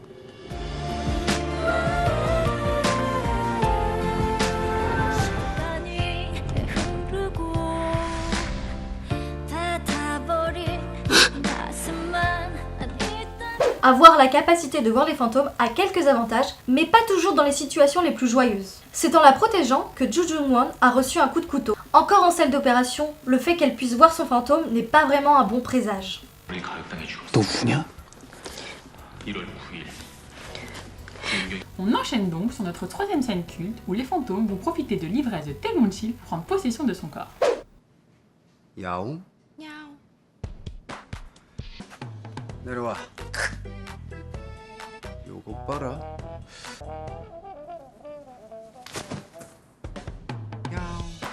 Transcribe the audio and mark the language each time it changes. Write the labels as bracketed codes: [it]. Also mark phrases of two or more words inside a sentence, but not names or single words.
[fr] Avoir la capacité de voir les fantômes a quelques avantages, mais pas toujours dans les situations les plus joyeuses. C'est en la protégeant que Joo Jung-won a reçu un coup de couteau. Encore en salle d'opération, le fait qu'elle puisse voir son fantôme n'est pas vraiment un bon présage. [ko] 너 우냐? [fr] On enchaîne donc sur notre troisième scène culte où les fantômes vont profiter de l'ivresse de Tae Gong-sil pour prendre possession de son corps. [ko] 야옹? 내려와. 요거 봐라. 야옹.